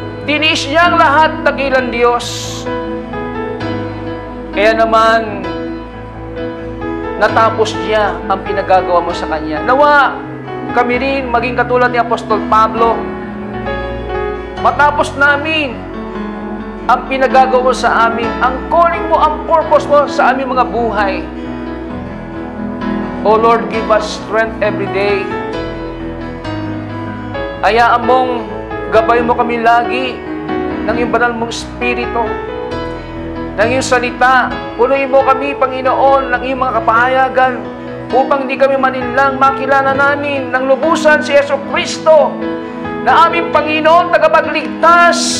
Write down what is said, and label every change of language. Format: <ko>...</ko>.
<tl>Tiniis niya ang lahat dakilang Diyos. Kaya naman, natapos niya ang pinagagawa mo sa Kanya. Nawa, kami rin maging katulad ni Apostol Pablo. Matapos namin ang pinagagawa mo sa amin, ang calling mo, ang purpose mo sa aming mga buhay.</tl> <en>O Lord, give us strength every day.</en> <tl>Hayaan mong gabay mo kami lagi ng iyong banal mong Espiritu, ng iyong salita. Punuin mo kami, Panginoon, ng iyong mga kapahayagan upang di kami maninlang makilala namin ng lubusan si Jesucristo na aming Panginoon, tagapagligtas.</tl>